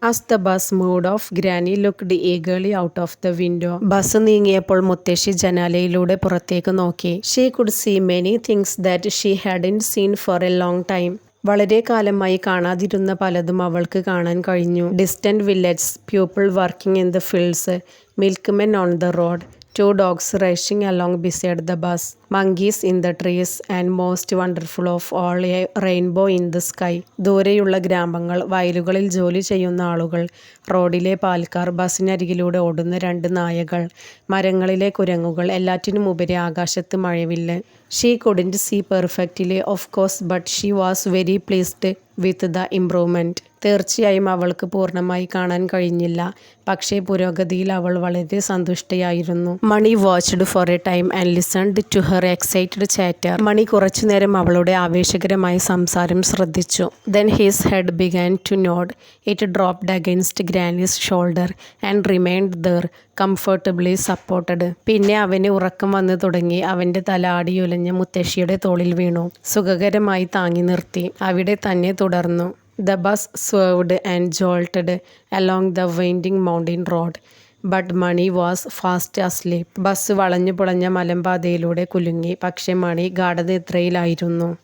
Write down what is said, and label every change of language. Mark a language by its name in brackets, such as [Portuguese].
[English] As the bus moved off, Granny looked eagerly out of the window. [Malayalam] Bus നീങ്ങിയപ്പോൾ മുത്തശ്ശി ജനാലയിലൂടെ പുറത്തേക്ക് നോക്കി. [English] She could see many things that she hadn't seen for a long time. [Malayalam] വളരെ കാലമായി കാണാതിരുന്ന പലതും അവൾക്ക് കാണാൻ കഴിഞ്ഞു. [English] Distant villages, people working in the fields, milkmen on the road, 2 dogs racing along beside the bus, monkeys in the trees, and most wonderful of all, a rainbow in the sky. [Malayalam] ദൂരെയുള്ള ഗ്രാമങ്ങൾ, വയലുകളിൽ ജോലി ചെയ്യുന്ന ആളുകൾ, റോഡിലെ പാൽക്കാർ, ബസ്സിനരികിലൂടെ ഓടുന്ന 2 നായകൾ, മരങ്ങളിലെ കുരങ്ങുകൾ, എല്ലാറ്റിനുമുപരി ആകാശത്ത് മഴവില്ല്. [English] She couldn't see perfectly, of course, but she was very pleased with the improvement. [Malayalam] തീർച്ചയായും അവൾക്ക് പൂർണ്ണമായി കാണാൻ കഴിഞ്ഞില്ല, പക്ഷേ പുരോഗതിയിൽ അവൾ വളരെ സന്തുഷ്ടയായിരുന്നു. [English] Mani watched for a time and listened to her excited chatter. [Malayalam] മണി കുറച്ചുനേരം അവളുടെ ആവേശകരമായ സംസാരം ശ്രദ്ധിച്ചു. [English] Then his head began to nod. It dropped against Granny's shoulder and remained there, comfortably supported. [Malayalam] പിന്നെ അവന് ഉറക്കം വന്നു തുടങ്ങി. അവൻ്റെ തല ആടിയുലഞ്ഞ് മുത്തശ്ശിയുടെ തോളിൽ വീണു. സുഖകരമായി താങ്ങി നിർത്തി. അവിടെ തന്നെ തുടർന്നു. [English] The bus swerved and jolted along the winding mountain road, but Mani was fast asleep. [Malayalam] Bus വളഞ്ഞു പുളഞ്ഞ മലമ്പാതയിലൂടെ കുലുങ്ങി, പക്ഷെ മണി ഗാഠനിദ്രയിലായിരുന്നു.